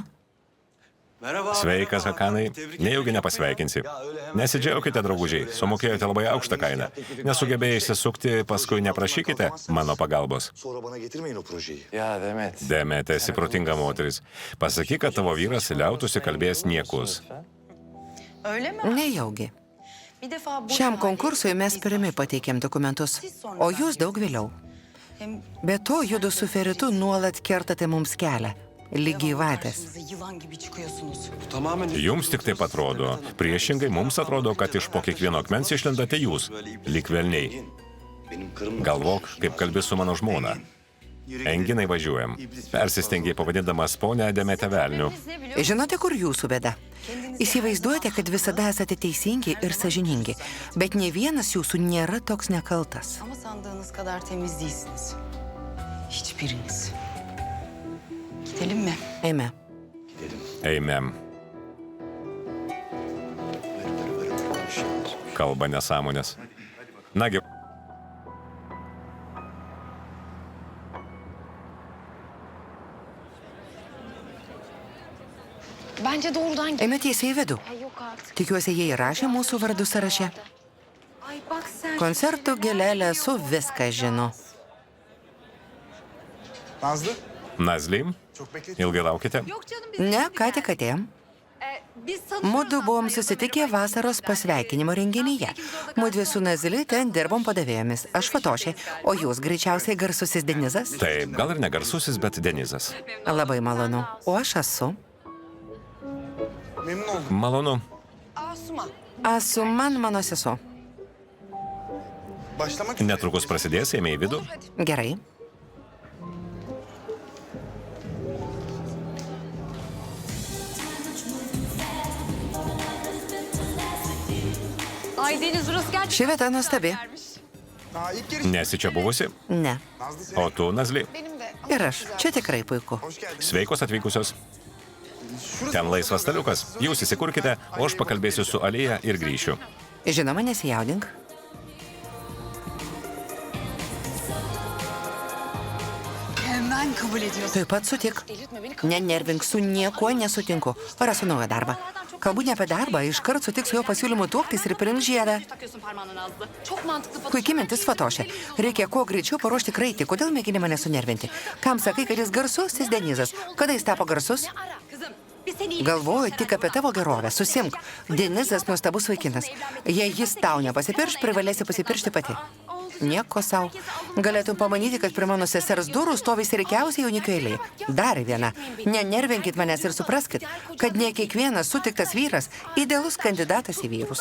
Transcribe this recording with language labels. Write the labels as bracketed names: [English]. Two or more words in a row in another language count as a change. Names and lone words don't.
[Lithuanian] Sveikas, Hakanai. Nejaugi nepasveikinsi. Nesidžiaukite, draugužiai. Sumokėjote labai aukštą kainą. Nesugebėjai išsisukti, paskui neprašykite mano pagalbos. Demet, esi protinga moteris. Pasakyk, kad tavo vyras liautųsi kalbėjęs niekus. [Turkish] öyle mi? [Lithuanian] Nejaugi. [Turkish] Bir defa bu [Lithuanian] Šiam [Turkish] ihale- [Lithuanian] konkursui mes pirmi pateikėm dokumentus, o jūs daug vėliau. [Turkish] Hem [Lithuanian] Be to, judu su Feritu nuolat kertate mums kelią. Lygiai vatės. [Turkish] karşımıza yılan gibi çıkıyorsunuz. [Lithuanian] Jums tik taip atrodo. Priešingai, mums atrodo, kad iš po kiekvieno akmens išlendate jūs, lyg velniai. Galvok, kaip kalbi su mano žmona. Enginai važiuojam. Persistengiai pavadindamas ponę Demetę velniu. Žinote, kur jūsų bėda? Įsivaizduojate, kad visada esate teisingi ir sąžiningi, bet ne vienas jūsų nėra toks nekaltas. [Turkish] Ama sandığınız kadar temiz değilsiniz. Hiçbiriniz. Gidelim mi? [Lithuanian] Eime. Eime. Kalba nesąmonės. Nagi, [Turkish] Bence doğrudan gel. [Lithuanian] Eime tiesiai į vidų. [Turkish] Yok artık. [Lithuanian] Tikiuosi, jie įrašė mūsų vardų sąraše. [Turkish] Ay bak sen. [Lithuanian] Koncertų gėlelė su viską žino. Nazlı, Nazly, [Turkish] çok beklettin. [Lithuanian] ilgai laukite? [Turkish] Yok canım biz. [Lithuanian] Ne, ką tik atėjom. [Turkish] Biz sanıyoruz [Lithuanian] Mudu buvom [Turkish] aslında [Lithuanian] susitikę [Turkish] yoksa [Lithuanian] vasaros [Turkish] bir [Lithuanian] pasveikinimo renginyje. Mudvi su Nazli ten dirbom padavėjomis. Aš Fatošė, o jūs greičiausiai garsusis Denizas? Taip, gal ir negarsusis, bet Denizas. Labai malonu. O aš esu. [Turkish] Memnun oldum. [Lithuanian] Malonu. Asuman. Asuman mano sesuo. [Turkish] Başlamak üzere. [Lithuanian] Netrukus prasidės, eime į vidų. Gerai. [Turkish] Ay Deniz burası gerçekten [Lithuanian] Ši vieta nuostabi. [Turkish] Aa, ilk giriş. [Lithuanian] Nesi čia buvusi? Ne. [Turkish] Nazlı sen. [Lithuanian] O tu, Nazly. [Turkish] benim de. [Lithuanian] Ir aš. Čia tikrai puiku. [Turkish] Hoş geldin. [Lithuanian] Sveikos atvykusios. [Turkish] Şurası [Lithuanian] Ten laisvas staliukas. Jūs įsikurkite, o aš pakalbėsiu su Alėja ir grįšiu. Žinoma, nesijaudink. [Turkish] Hemen kabul ediyorsun. [Lithuanian] Taip pat sutik. [Turkish] Delirtme beni. [Lithuanian] Nenervink, su niekuo nesutinku. Rasiu naują darbą. Kalbu ne apie darbą, iškart sutiks su jo pasiūlymu tuoktis ir pirink žiedą. [Turkish] Takıyorsun parmağına Nazlı. Çok mantıklı Fatoş. [Lithuanian] Puikiai mintis, Fatošė. Reikia kuo greičiau paruošti kraitį. Kodėl mėgini mane sunervinti? Kam sakai, kad jis garsusis Denizas? Kada jis tapo garsus? [Turkish] Ne ara kızım? Biz seni iyi [Lithuanian] Galvoju tik apie tavo gerovę. Susimk. Denizas nuostabus vaikinas. Jei jis tau nepasipirš, privalėsi pasipiršti pati. Nieko savo. Galėtum pamanyti, kad prie mano sesers durų stovi serikiausiai jaunikio eilė. Dar viena. Nenervinkit manęs ir supraskit, kad ne kiekvienas sutiktas vyras idealus kandidatas į vyrus.